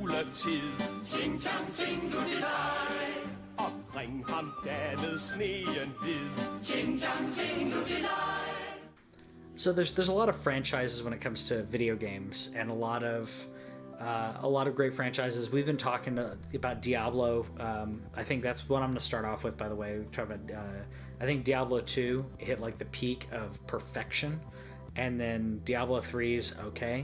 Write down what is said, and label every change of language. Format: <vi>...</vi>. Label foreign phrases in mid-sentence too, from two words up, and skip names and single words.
<da>tid. Ching chang ching nu til dig. Omkring ham dannede sneen hvid. Ching chang ching nu til dig.</da> <en>So there's a lot of franchises when it comes to video games, and a lot of great franchises. We've been talking about Diablo. I think that's what I'm going to start off with. By the way, we've talked about. I think Diablo 2 hit like the peak of perfection, and then Diablo 3 is okay.</en>